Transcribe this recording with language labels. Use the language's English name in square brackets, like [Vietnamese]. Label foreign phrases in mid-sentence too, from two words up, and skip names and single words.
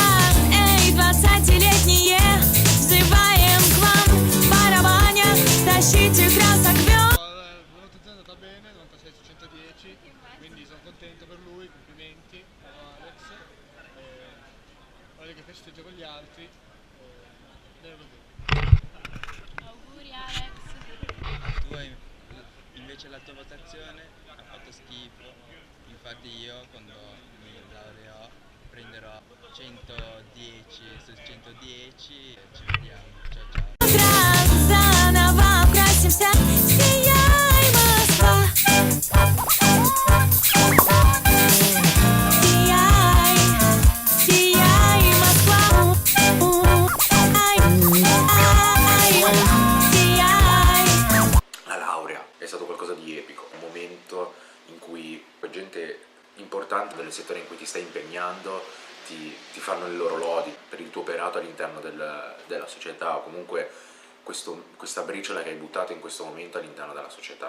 [Russian] Эй, 20-летние, взываем к вам, барабаня, тащите красок вёл. [Italian] La valutazione è andata bene, 96 su 110, quindi sono contento per lui, complimenti a Alex. Voglio che festeggia con gli altri. Bene così. Auguri Alex. Tu invece la tua votazione ha fatto schifo, infatti io quando mi laureerò prenderò 110 su 110 e ci vediamo, ciao ciao. [Russian] Утро заново украсимся, сияй, Москва. Сияй, сияй, Москва. Ай, сияй. [Italian] La laurea è stato qualcosa di epico, un momento in cui gente importante del settore in cui ti stai impegnando ti fanno le loro lodi per il tuo operato all'interno della società, o comunque questa briciola che hai buttato in questo momento all'interno della società.